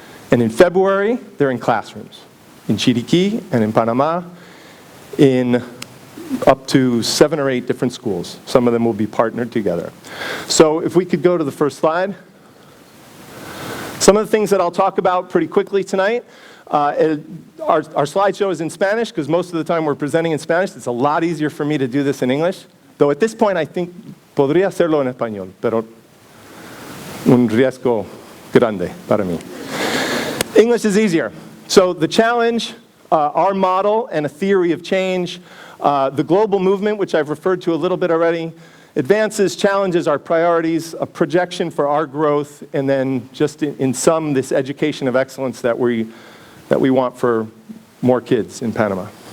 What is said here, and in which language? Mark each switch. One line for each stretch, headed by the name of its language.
English: And in February, they're in classrooms, in Chiriquí and in Panama, in up to 7 or 8 different schools. Some of them will be partnered together. So if we could go to the first slide. Some of the things that I'll talk about pretty quickly tonight. Our slideshow is in Spanish because most of the time we're presenting in Spanish. It's a lot easier for me to do this in English. Though at this point, I think
Spanish: podría hacerlo en español, pero un riesgo grande para mí.
English: English is easier. So the challenge, our model and a theory of change, the global movement, which I've referred to a little bit already, advances, challenges, our priorities, a projection for our growth, and then just in sum, this education of excellence that we want for more kids in Panama.